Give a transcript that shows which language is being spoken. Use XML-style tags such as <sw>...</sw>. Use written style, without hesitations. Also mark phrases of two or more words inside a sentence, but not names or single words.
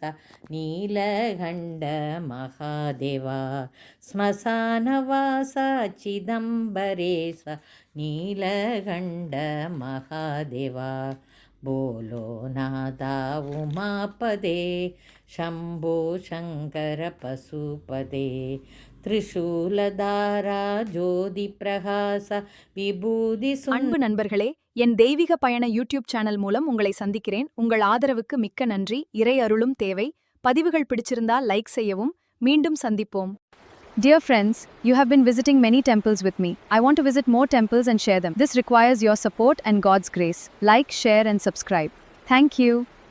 <sa>नीलकण्ठ महादेवा श्मशानवास चिदम्बरेश नीलकण्ठ महादेवा बोलो नादा उमापदे शम्भो शङ्कर पशुपदे त्रिशूलधारा ज्योतिप्रकाश विभूति</sa> <ta>அன்பு நண்பர்களே, என் தெய்வீக பயண</ta> <en>YouTube channel</en> <ta>மூலம் உங்களை சந்திக்கிறேன். உங்கள் ஆதரவுக்கு மிக்க நன்றி. இறை அருளும் தேவை. பதிவுகள் பிடிச்சிருந்தால் லைக் செய்யவும். மீண்டும் சந்திப்போம்.</ta> <en>Dear friends, you have been visiting many temples with me. I want to visit more temples and share them. This requires your support and God's grace. Like, share and subscribe. Thank you.</en>